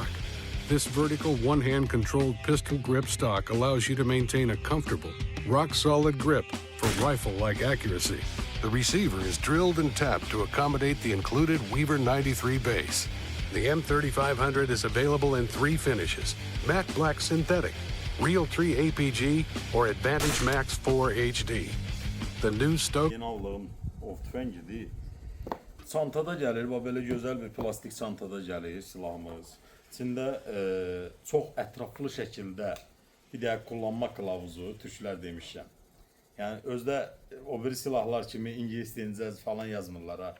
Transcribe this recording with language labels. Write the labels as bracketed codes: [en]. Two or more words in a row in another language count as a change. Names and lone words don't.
[en] This vertical one-hand controlled pistol grip stock allows you to maintain a comfortable, rock-solid grip for rifle-like accuracy. The receiver is drilled and tapped to accommodate the included Weaver 93 base. The M3500 is available in 3 finishes: matte black synthetic, Realtree APG, or Advantage Max 4 HD. The new Stoger... [az] Yeni aldığım ov tüfəngidir. Çantada gəlir, belə gözəl bir plastik çantada gəlir silahımız. İçində çox ətraflı şəkildə bir də [tr] kullanma kılavuzu, [az] türklər demişəm. Yəni özdə o biri silahlar kimi ingilis dilində falan yazmırlar ha.